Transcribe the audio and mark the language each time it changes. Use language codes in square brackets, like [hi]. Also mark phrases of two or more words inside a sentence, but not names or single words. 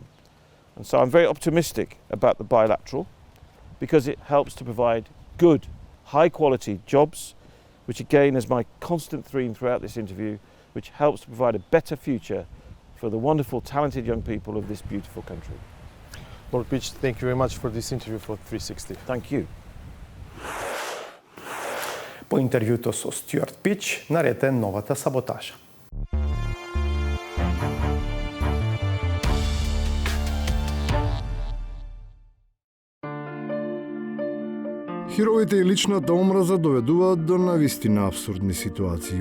[en] And so I'm very optimistic about the bilateral, because it helps to provide good, high quality jobs, which again is my constant theme throughout this interview, which helps to provide a better future for the wonderful, talented young people of this beautiful country. Lord Pich, thank you very much for this interview for 360. Thank you. [mk] По интервјуто со Стјуарт Пич, наред е новата саботажа. Хероите и личната омраза доведуваат до навистина абсурдни ситуации.